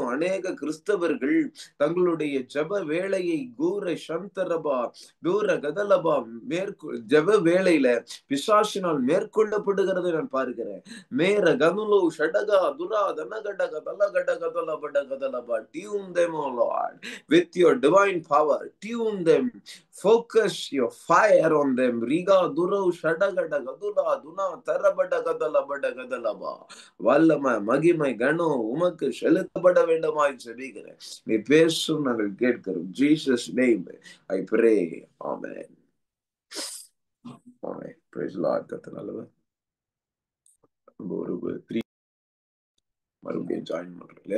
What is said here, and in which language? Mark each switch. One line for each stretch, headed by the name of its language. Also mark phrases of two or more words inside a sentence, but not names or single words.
Tamil: அநேக கிறிஸ்தவர்கள் தங்களுடைய ஜப வேளையை கூர சந்தரபா தூர கதலபா ஜப வேளையில பிசாசினால் மேற்கொள்ளப்படுகிறதை நான் பார்க்கிறேன். மேர கனுலோ ஷடகா துரா தனகடக தலகடக தலபடகதலபா.
English: Tune them, O Lord, with your divine power. Tune them. Focus your fire on them. Riga duro shadagada gadula duna tarabada gadala bada gadalaba.
Tamil: வல்லமை மகிமை கனம் உமக்கு செலுத்தப்பட வேண்டுமாய் செபிக்கிறேன். நீ பேசும் நாங்கள் கேட்கிறோம்.
English: Jesus name I pray.
Tamil: ஆமென். ஆமென்.
English: Praise Lord.
Tamil: கர்த்தர் நல்லவர். ஒரு 3 மறுபடியும் ஜாயின் பண்றோம் இல்லையா?